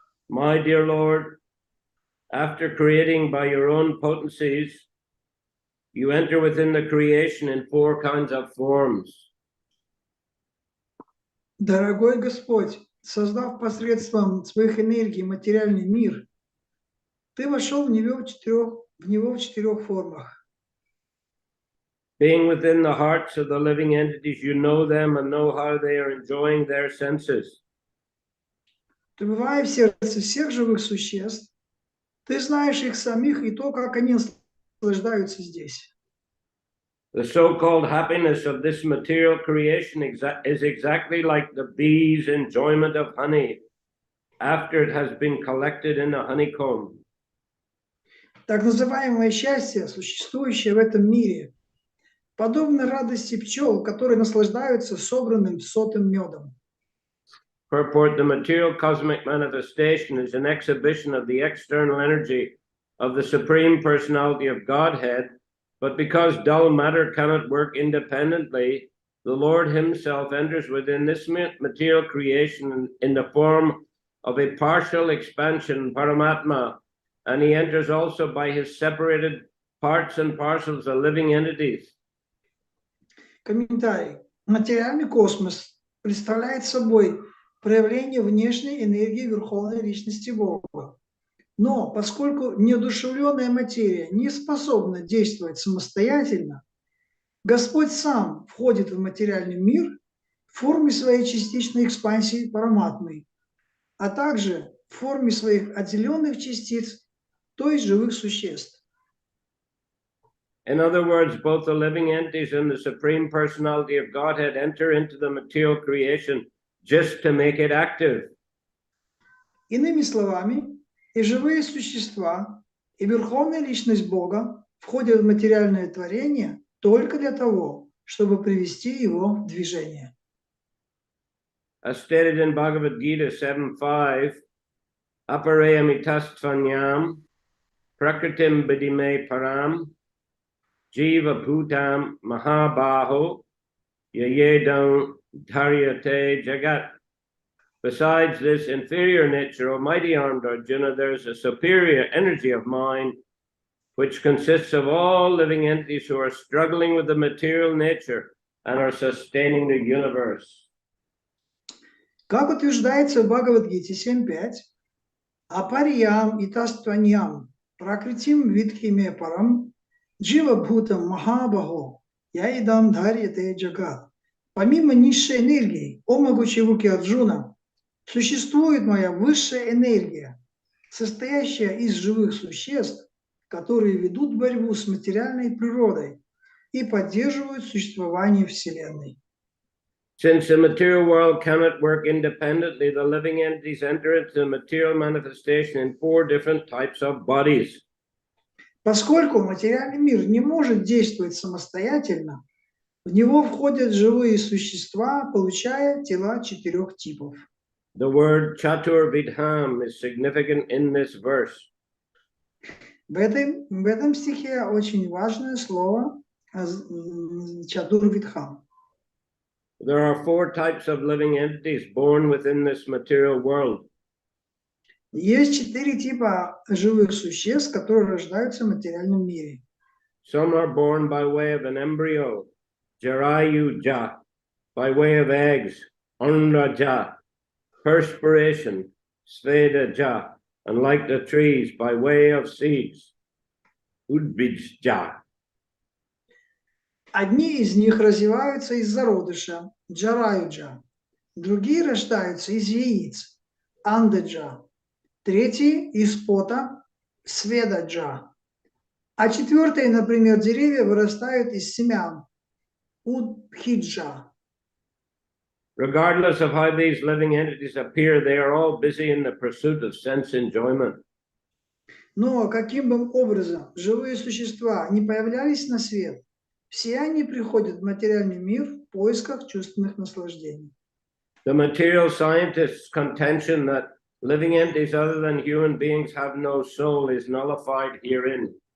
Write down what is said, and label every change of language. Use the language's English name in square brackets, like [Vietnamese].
[English] My dear Lord, after creating by your own potencies, you enter within the creation in 4 kinds of forms. [Russian] Дорогой Господь, создав посредством своих энергий материальный мир, Ты вошел в него в 4 формах. [English] Being within the hearts of the living entities, you know them and know how they are enjoying their senses. [Russian] Пребывая в сердце всех живых существ, Ты знаешь их самих и то, как они наслаждаются здесь. [English] The so-called happiness of this material creation is exactly like the bee's enjoyment of honey after it has been collected in a honeycomb. [Russian] Так называемое счастье, существующее в этом мире, подобно радости пчел, которые наслаждаются собранным сотым медом. [English] Purport: the material cosmic manifestation is an exhibition of the external energy of the Supreme Personality of Godhead, but because dull matter cannot work independently, the Lord himself enters within this material creation in the form of a partial expansion, Paramatma, and he enters also by his separated parts and parcels of living entities. [Russian] Комментарий. Материальный космос представляет собой проявление внешней энергии Верховной Личности Бога. Но поскольку неодушевленная материя не способна действовать самостоятельно, Господь сам входит в материальный мир в форме своей частичной экспансии параматмы, а также в форме своих отделенных частиц, то есть живых существ. [English] In other words, both the living entities and the Supreme Personality of Godhead enter into the material creation just to make it active. [Russian] Иными словами, и живые существа, и Верховная Личность Бога входят в материальное творение только для того, чтобы привести его в движение. [English] As stated in Bhagavad Gita 7.5, [Sanskrit] aparayamitastvanyam prakritim bidime param jiva bhutam mahabaho yayedam dharyate jagat. [English] Besides this inferior nature, O mighty armed Arjuna, there is a superior energy of mind which consists of all living entities who are struggling with the material nature and are sustaining the universe. [Russian] Как утверждается в Бхагавад-гите 7.5, [Sanskrit] апариям и тастваньям пракритим видхиме парам джива бхутам махабахо яидам дхарьяте джагат. [Russian] Помимо низшей энергии, о могучей руки Арджуна, существует моя высшая энергия, состоящая из живых существ, которые ведут борьбу с материальной природой и поддерживают существование Вселенной. [English] Since the material world cannot work independently, the living entities enter into the material manifestation in 4 different types of bodies. [Russian] Поскольку материальный мир не может действовать самостоятельно, в него входят живые существа, получая тела 4 типов. [English] The word Chatur Vidham is significant in this verse. [Russian] В этом стихе очень важное слово Чадурвидхам. [English] There are 4 types of living entities born within this material world. [Russian] Есть 4 типа живых существ, которые рождаются в материальном мире. [English] Some are born by way of an embryo, Jarayu-ja, by way of eggs, Unda-ja, perspiration, Sveda-ja, and like the trees, by way of seeds, Udbij-ja. [Russian] Одни из них развиваются из зародыша, джараюджа. Другие рождаются из яиц, андаджа. Третьи из пота, сведаджа. А четвертые, например, деревья вырастают из семян, удхиджа. [English] Regardless of how these living entities appear, they are all busy in the pursuit of sense enjoyment. [Russian] Но каким бы образом живые существа не появлялись на свет, все они приходят в материальный мир в поисках чувственных наслаждений. [English] The material scientists' contention that living entities other than human beings have no soul is nullified herein.